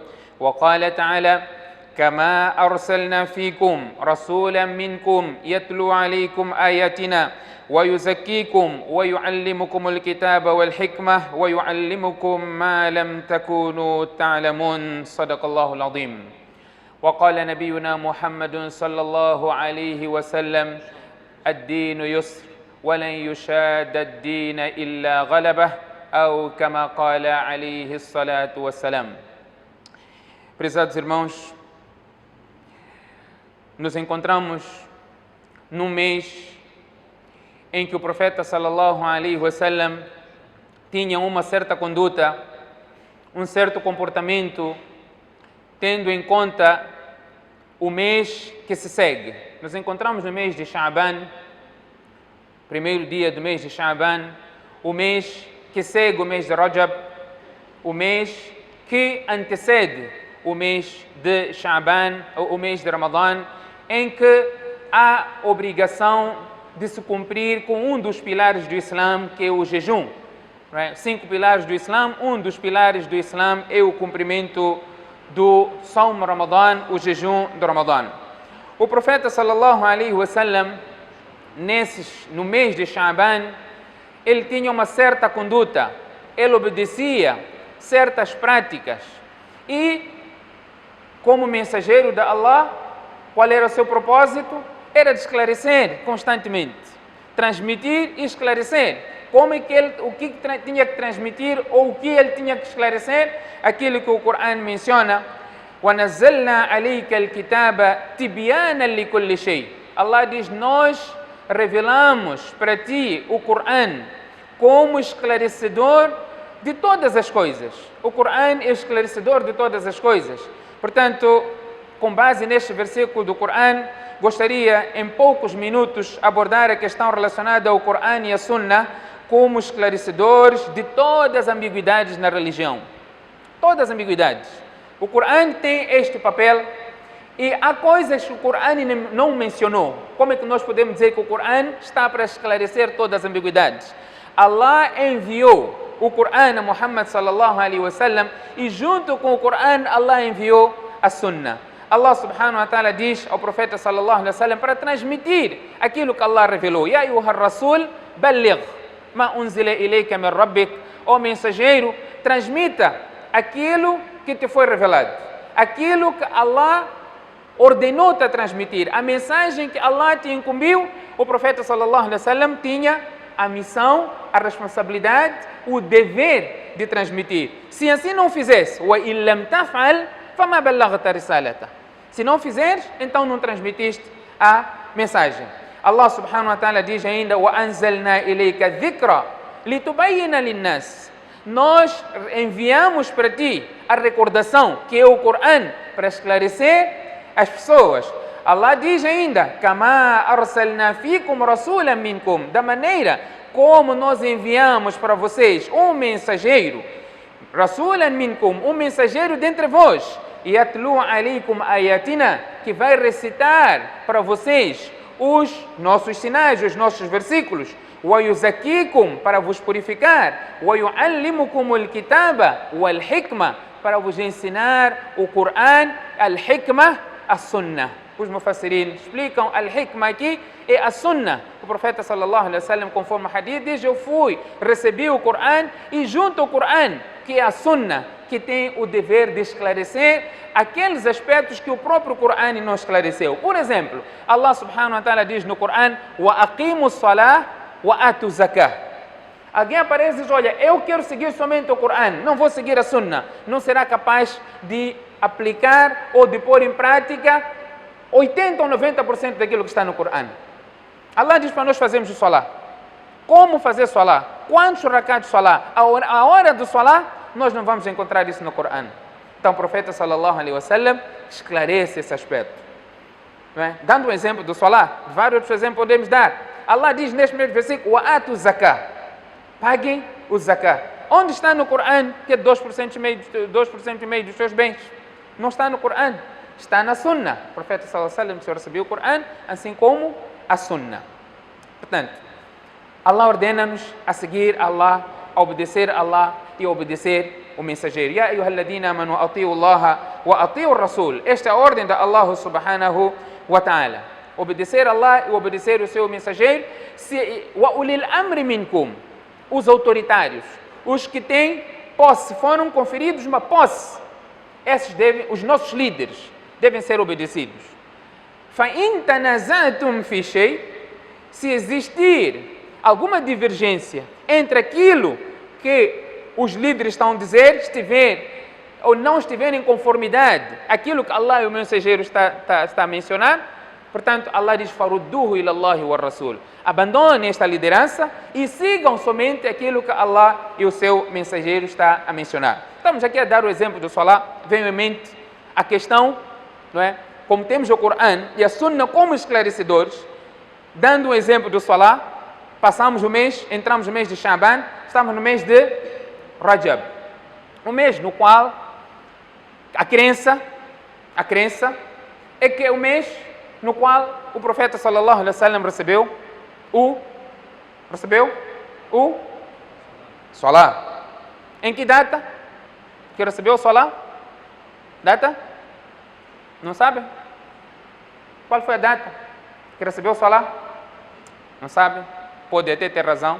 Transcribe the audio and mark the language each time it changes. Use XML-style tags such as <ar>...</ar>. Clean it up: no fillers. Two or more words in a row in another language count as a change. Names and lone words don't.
<ar>وقال تعالى: كما أرسلنا فيكم رسولا منكم يتلو عليكم آياتنا ويزكيكم ويعلمكم الكتاب والحكمة ويعلمكم ما لم تكونوا تعلمون. صدق الله العظيم. وقال نبينا محمد صلى الله عليه وسلم: الدين يسر ولن يشاد الدين إلا غلبه، أو كما قال عليه الصلاة والسلام.</ar> <pt>Prezados irmãos, nos encontramos num mês em que o profeta</pt> <ar>صلى الله عليه وسلم</ar> <pt>tinha uma certa conduta, um certo comportamento, tendo em conta o mês que se segue. Nos encontramos no mês de Sha'ban, primeiro dia do mês de Sha'ban, o mês que segue o mês de Rajab, o mês que antecede o mês de Sha'ban, o mês de Ramadã, em que há obrigação de se cumprir com um dos pilares do Islã, que é o jejum. 5 pilares do Islã, um dos pilares do Islã é o cumprimento do Sawm Ramadã, o jejum do Ramadã. O profeta</pt> <ar>صلى الله عليه وسلم,</ar> <pt>no mês de Sha'ban, ele tinha uma certa conduta, ele obedecia certas práticas e, como mensageiro de Allah, qual era o seu propósito? Era de esclarecer constantemente, transmitir e esclarecer. Como é que o que tinha que transmitir ou o que ele tinha que esclarecer? Aquilo que o Corão menciona:</pt> <ar>وَنَزَّلْنَا عَلَيْكَ الْكِتَابَ تِبْيَانًا لِكُلِّ شَيْءٍ.</ar> <pt>Allah diz: nós revelamos para ti o Corão como esclarecedor de todas as coisas. O Corão é esclarecedor de todas as coisas. Portanto, com base neste versículo do Corão, gostaria em poucos minutos abordar a questão relacionada ao Corão e à Sunna como esclarecedores de todas as ambiguidades na religião. Todas as ambiguidades. O Corão tem este papel e há coisas que o Corão não mencionou. Como é que nós podemos dizer que o Corão está para esclarecer todas as ambiguidades? Allah enviou o Corão a Muhammad</pt> <ar>صلى الله عليه وسلم</ar> <pt>e junto com o Corão Allah enviou a Sunna. Allah</pt> <ar>سبحانه وتعالى</ar> <pt>diz ao profeta</pt> <ar>صلى الله عليه وسلم</ar> <pt>para transmitir aquilo que Allah revelou:</pt> <ar>يا أيها الرسول بلغ ما أنزل إليك من ربك.</ar> <pt>Ó mensageiro, transmita aquilo que te foi revelado, aquilo que Allah ordenou-te a transmitir, a mensagem que Allah te incumbiu. O profeta</pt> <ar>صلى الله عليه وسلم</ar> <pt>tinha a missão, a responsabilidade, o dever de transmitir. Se assim não fizesse,</pt> <ar>وإن لم تفعل فما بلغت رسالة.</ar> <pt>Se não fizeres, então não transmitiste a mensagem. Allah</pt> <ar>سبحانه وتعالى</ar> <pt>diz ainda:</pt> <ar>وأنزلنا إليك ذكرا لتبين للناس.</ar> <pt>Nós enviamos para ti a recordação, que é o Corão, para esclarecer as pessoas. Allah diz ainda,</pt> <ar>كما أرسلنا فيكم رسولا منكم,</ar> <pt>da maneira como nós enviamos para vocês um mensageiro,</pt> <ar>رسولا منكم,</ar> <pt>um mensageiro dentre vós,</pt> <ar>يتلو عليكم آياتنا,</ar> <pt>que vai recitar para vocês os nossos sinais, os nossos versículos,</pt> <ar>ويزكيكم,</ar> <pt>para vos purificar,</pt> <ar>ويعلمكم الكتاب والحكمة,</ar> <pt>para vos ensinar o Coran, al-hikma, a sunnah. Os mufassirin explicam, al-hikma aqui é a sunnah. O profeta</pt> <ar>صلى الله عليه وسلم,</ar> <pt>conforme o hadith, diz, eu recebi o Coran e junto ao Coran, que é a sunnah, que tem o dever de esclarecer aqueles aspectos que o próprio Coran não esclareceu. Por exemplo, Allah</pt> <ar>سبحانه وتعالى</ar> <pt>diz no Coran,</pt> <ar>وأقيموا الصلاة وآتوا الزكاة.</ar> <pt>Alguém aparece e diz, olha, eu quero seguir somente o Coran, não vou seguir a sunnah. Não será capaz de aplicar ou de pôr em prática 80 ou 90% daquilo que está no Coran. Allah diz para nós fazermos o salah. Como fazer salah? Quantos rakat de salah? A hora do salah, nós não vamos encontrar isso no Coran. Então o profeta</pt> <ar>صلى الله عليه وسلم</ar> <pt>esclarece esse aspecto. Não é? Dando um exemplo do salah, vários outros exemplos podemos dar. Allah diz neste mesmo versículo,</pt> <ar>وآتوا الزكاة.</ar> <pt>Paguem o zakah. Onde está no Coran que é 2% e meio dos seus bens? Não está no Coran. Está na sunnah. O profeta</pt> <ar>صلى الله عليه وسلم</ar> <pt>recebeu o Coran, assim como a sunnah. Portanto, Allah ordena-nos a seguir Allah, a obedecer a Allah e a obedecer o mensageiro.</pt> <ar>يا أيها الذين آمنوا أطيعوا الله وأطيعوا الرسول.</ar> <pt>Esta é a ordem da Allah</pt> <ar>سبحانه وتعالى.</ar> <pt>Obedecer a Allah e obedecer o seu mensageiro.</pt> <ar>وأولي الأمر منكم.</ar> <pt>Os autoritários, os que têm posse, foram conferidos uma posse. Os nossos líderes devem ser obedecidos.</pt> <ar>فإن تنازعتم في شيء,</ar> <pt>se existir alguma divergência entre aquilo que os líderes estão a dizer, estiver ou não estiver em conformidade aquilo que Allah e o mensageiro está a mencionar, portanto, Allah diz,</pt> <ar>فردوه إلى الله والرسول.</ar> <pt>Abandonem esta liderança e sigam somente aquilo que Allah e o seu mensageiro está a mencionar. Estamos aqui a dar o exemplo do salah, vem em mente a questão, não é? Como temos o Coran e a Sunnah como esclarecedores, dando um exemplo do salah, passamos o mês, entramos no mês de Sha'ban, estamos no mês de Rajab, um mês no qual a crença é que é o mês no qual o profeta</pt> <ar>صلى الله عليه وسلم</ar> <pt>recebeu o salah. Em que data que recebeu o salah? Data? Não sabe? Qual foi a data que recebeu o salah? Não sabe? Pode até ter razão.</pt>